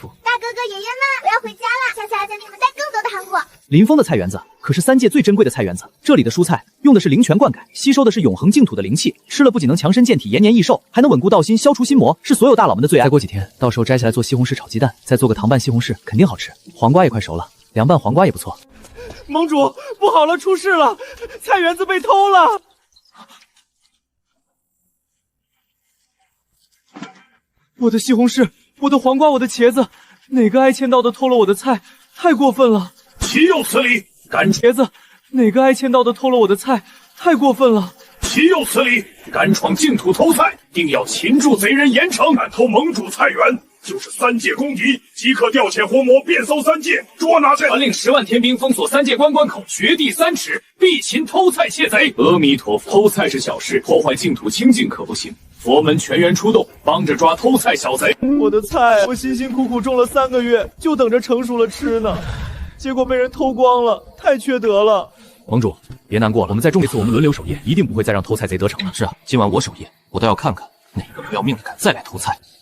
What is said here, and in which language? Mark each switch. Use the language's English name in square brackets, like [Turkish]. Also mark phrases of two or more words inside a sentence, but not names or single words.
[Chinese] 大哥哥爺爺們，我要回家了，下次還給你們帶更多的糖果。林峰的菜園子可是3界最珍貴的菜園子，這裡的蔬菜用的是靈泉灌溉，吸收的是永恆淨土的靈氣，吃了不僅能強身健體、延年益壽，還能穩固道心、消除心魔，是所有大佬們的最愛。再過幾天，到時候摘下來做西紅柿炒雞蛋，再做個糖拌西紅柿，肯定好吃。黃瓜也快熟了，涼拌黃瓜也不錯。盟主，不好了，出事了，菜園子被偷了。我的西紅柿，我的黃瓜，我的茄子，哪個挨簽到的偷了我的菜？太過分了！豈有此理！敢茄子，哪個挨簽到的偷了我的菜？太過分了！豈有此理！敢闖淨土偷菜，定要擒住賊人嚴懲！敢偷盟主菜園，就是3界公敵，即刻調遣活魔遍搜3界，捉拿這。傳令10萬天兵封鎖3界關口，掘地3尺，必擒偷菜竊賊。阿彌陀佛，偷菜是小事，破壞淨土清淨可不行。佛門全員出動，幫着抓偷菜小賊。我的菜，我辛辛苦苦種了3個月，就等着成熟了吃呢，結果被人偷光了，太缺德了。盟主，別難過了，我們再種一次，我們輪流守夜，一定不會再讓偷菜賊得逞了。是啊，今晚我守夜，我倒要看看哪個不要命的敢再來偷菜。